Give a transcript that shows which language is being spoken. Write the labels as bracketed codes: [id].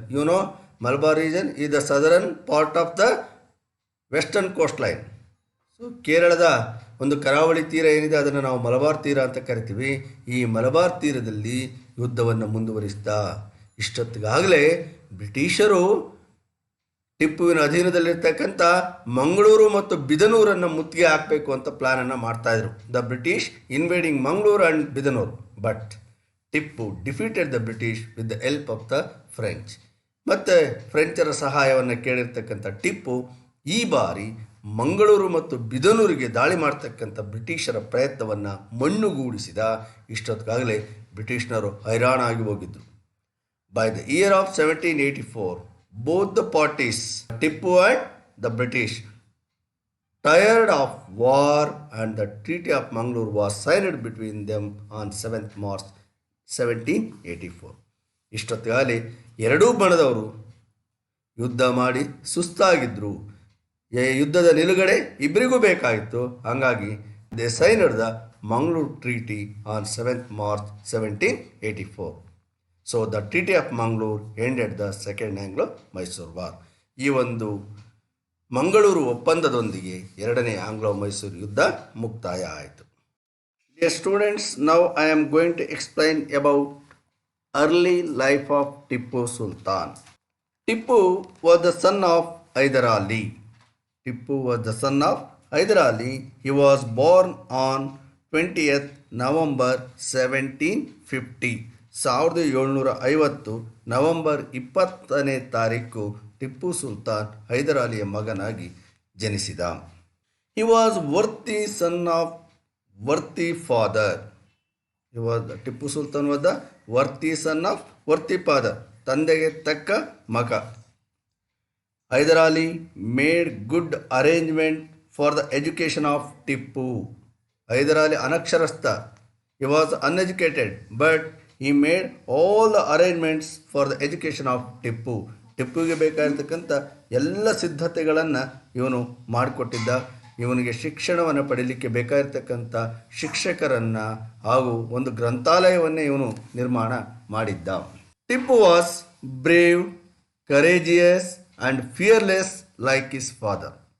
[en] You know, Malabar region is the southern part of the western coastline. [kn] So ಕೇರಳದ ಒಂದು ಕರಾವಳಿ ತೀರ ಏನಿದೆ ಅದನ್ನು ನಾವು ಮಲಬಾರ್ ತೀರ ಅಂತ ಕರಿತೀವಿ. ಈ ಮಲಬಾರ್ ತೀರದಲ್ಲಿ ಯುದ್ಧವನ್ನು ಮುಂದುವರಿಸಿದ. ಇಷ್ಟೊತ್ತಿಗಾಗಲೇ ಬ್ರಿಟಿಷರು ಟಿಪ್ಪುವಿನ ಅಧೀನದಲ್ಲಿರ್ತಕ್ಕಂಥ ಮಂಗಳೂರು ಮತ್ತು ಬಿದನೂರನ್ನು ಮುತ್ತಿಗೆ ಹಾಕಬೇಕು ಅಂತ ಪ್ಲಾನನ್ನು ಮಾಡ್ತಾಯಿದ್ರು. [en] The British invading Mangaluru and Bidanur, but Tipu defeated the British with the help of the French. [kn] ಮತ್ತು ಫ್ರೆಂಚರ ಸಹಾಯವನ್ನು ಕೇಳಿರ್ತಕ್ಕಂಥ ಟಿಪ್ಪು ಈ ಬಾರಿ ಮಂಗಳೂರು ಮತ್ತು ಬಿದನೂರಿಗೆ ದಾಳಿ ಮಾಡ್ತಕ್ಕಂಥ ಬ್ರಿಟಿಷರ ಪ್ರಯತ್ನವನ್ನು ಮಣ್ಣುಗೂಡಿಸಿದ. ಇಷ್ಟೊತ್ತಿಗಾಗಲೇ ಬ್ರಿಟಿಷ್ನರು ಹೈರಾಣಾಗಿ ಹೋಗಿದ್ದರು. [en] By the year of 1784, both the parties, Tipu and the British, tired of war, and the Treaty of Mangalore was signed between them on 7th March 1784. [kn] ಇಷ್ಟೊತ್ತಿಗಾಗಲೇ ಎರಡೂ ಬಣದವರು ಯುದ್ಧ ಮಾಡಿ ಸುಸ್ತಾಗಿದ್ದರು. ಯುದ್ಧದ ನಿಲುಗಡೆ ಇಬ್ಬರಿಗೂ ಬೇಕಾಗಿತ್ತು. ಹಾಗಾಗಿ [en] They signed the Mangaluru treaty on 7th March 1784. So the treaty of Mangaluru ended the second ಆಂಗ್ಲೋ-ಮೈಸೂರು war. [kn] ಈ ಒಂದು ಮಂಗಳೂರು ಒಪ್ಪಂದದೊಂದಿಗೆ ಎರಡನೇ ಆಂಗ್ಲೋ-ಮೈಸೂರು ಯುದ್ಧ ಮುಕ್ತಾಯ ಆಯಿತು. [en] Dear students, now I am going to explain about early life of Tipu Sultan. Tipu was the son of Hyder Ali. Tipu was the son of Hyderali. He was born on 20th November 1750. [kn] 1750 November 20ನೇ ತಾರೀಕು ಟಿಪ್ಪು ಸುಲ್ತಾನ್ ಹೈದರಾಲಿಯ ಮಗನಾಗಿ ಜನಿಸಿದ. [en] He was worthy son of worthy father. Tipu Sultan was the worthy son of worthy father. [kn] ತಂದೆಗೆ ತಕ್ಕ ಮಗ. [en] Hyder Ali made good arrangement for the education of Tipu. [kn] Hyder Ali ಅನಕ್ಷರಸ್ಥ. [en] He was uneducated, but he made all the arrangements for the education of Tipu. [kn] ಟಿಪ್ಪುವಿಗೆ ಬೇಕಾಗಿರ್ತಕ್ಕಂಥ ಎಲ್ಲ ಸಿದ್ಧತೆಗಳನ್ನು ಇವನು ಮಾಡಿಕೊಟ್ಟಿದ್ದ. ಇವನಿಗೆ ಶಿಕ್ಷಣವನ್ನು ಪಡೀಲಿಕ್ಕೆ ಬೇಕಾಗಿರ್ತಕ್ಕಂಥ ಶಿಕ್ಷಕರನ್ನು ಹಾಗೂ ಒಂದು ಗ್ರಂಥಾಲಯವನ್ನೇ ಇವನು ನಿರ್ಮಾಣ ಮಾಡಿದ್ದ. [en] Tipu was brave, courageous and fearless like his father.